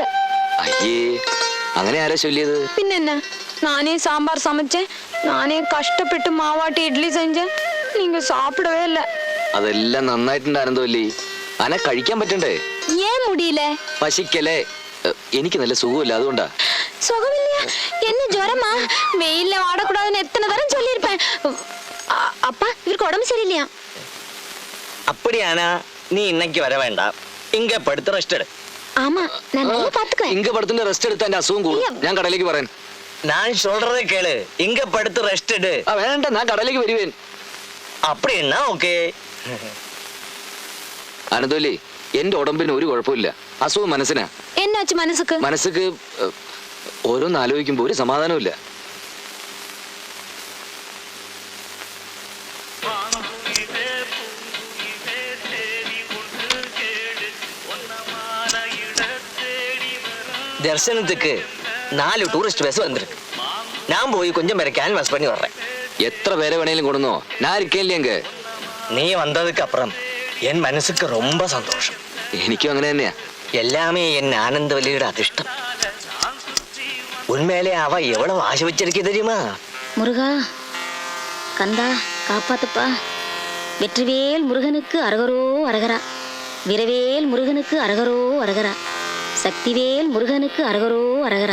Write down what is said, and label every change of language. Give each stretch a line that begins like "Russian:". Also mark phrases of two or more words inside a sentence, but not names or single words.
Malayalam: അയ്യേ, അങ്ങനെ ആരാ ചൊല്ലിയത്?
Tamil: பின்ன நானே சாம்பார் சமைச்சேன், நானே கஷ்டப்பட்டு மாவாட்டி இட்லி செஞ்சேன், நீங்க சாப்பிடவே இல்ல.
Malayalam: അതെല്ലാം നന്നായിട്ടുണ്ട് ആനന്ദവല്ലി. അന കഴിക്കാൻ പറ്റണ്ടേ?
Tamil: ஏன் முடியல?
Malayalam: പശിക്കലേ. എനിക്ക് നല്ല സുഖമില്ല, അതുകൊണ്ടാ.
Tamil: சுகமில்லையா? என்ன ஜுரமா? வெயில்ல வாடக்கூடாதுன்னு எத்தனை தரம் சொல்லியிருப்பேன். அப்பா, இவருக்கு உடம்பு சரியில்லையா? அப்படியானா நீ இன்னைக்கு வர வேண்டாம். இங்க படுத்து ரெஸ்ட் எடு. ஆமா, நான் நல்லா பாத்துக்குவேன்.
Malayalam: ഇങ്ക പടത്തിന്റെ റെസ്റ്റ് എടുത്താ എന്റെ അസുഖം കൂടും. ഞാൻ കടയിലേക്ക് പറയാൻ.
Tamil: நான் சொல்றதை கேளு. இங்க படுத்து ரெஸ்ட் எடு.
Malayalam: വേണ്ട, ഞാൻ കടയിലേക്ക് വരുവേൻ.
Tamil: அப்படின்னா ஓகே.
Malayalam: ആനന്ദവല്ലി, എന്റെ ഉടമ്പിന് ഒരു കുഴപ്പമില്ല. അസുഖം മനസ്സിനാ.
Tamil: என்னாச்சு மனசுக்கு?
Malayalam: മനസ്സുക്ക് ഓരോന്ന് ആലോചിക്കുമ്പോ ഒരു സമാധാനമില്ല.
Tamil: தரிசனத்துக்கு 4 டூரிஸ்ட் பஸ் வந்திருக்கு. நான் போய் கொஞ்சம் பேரை கேன்வாஸ் பண்ணி வர்றேன்.
Malayalam: എത്ര പേരെ വേണേലും കൊടുന്നോ, ഞാൻ ഇരിക്കില്ലേ എങ്ക.
Tamil: நீ வந்ததுக்கு அப்புறம் என் மனசுக்கு ரொம்ப சந்தோஷம்.
Malayalam: എനിക്കും അങ്ങനെ തന്നെയാ.
Tamil: எல்லாமே என் ஆனந்தவல்லியோட அதிர்ஷ்டம். உண்மையிலே அவ எவ்வளவு ஆசை வச்சிருக்கே தெரியுமா? முருகா, கந்தா, காப்பாத்துப்பா. வெற்றிவேல் முருகனுக்கு அரகரோ அரகரா. வீரவேல் முருகனுக்கு அரகரோ அரகரா. சக்திவேல் முருகனுக்கு அரகரோ அரகரா.